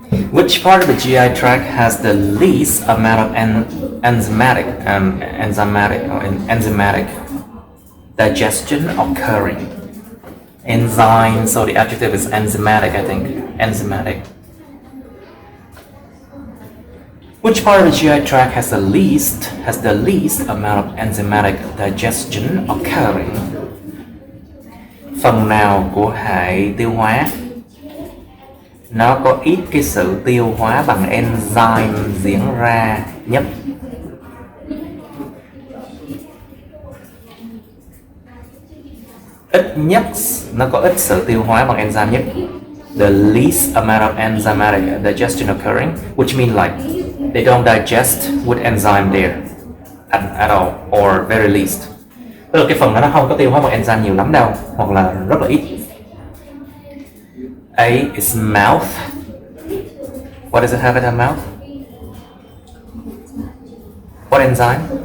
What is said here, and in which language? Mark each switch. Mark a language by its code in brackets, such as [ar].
[en] Which part of the GI tract has the least amount of enzymatic digestion occurring? Enzyme, so the adjective is enzymatic, I think. Enzymatic. Which part of the GI tract has the least amount of enzymatic digestion occurring? [vi] Phần nào của hệ tiêu hóa nó có ít cái sự tiêu hóa bằng enzyme diễn ra nhất? Ít nhất, nó có ít sự tiêu hóa bằng enzyme nhất. [en] The least amount of enzymatic digestion occurring, which means like they don't digest with enzyme there at all, or very least. [vi] Tức là cái phần đó nó không có tiêu hóa bằng enzyme nhiều lắm đâu, hoặc là rất là ít. [en] A is mouth. What does it have in the mouth? What enzyme?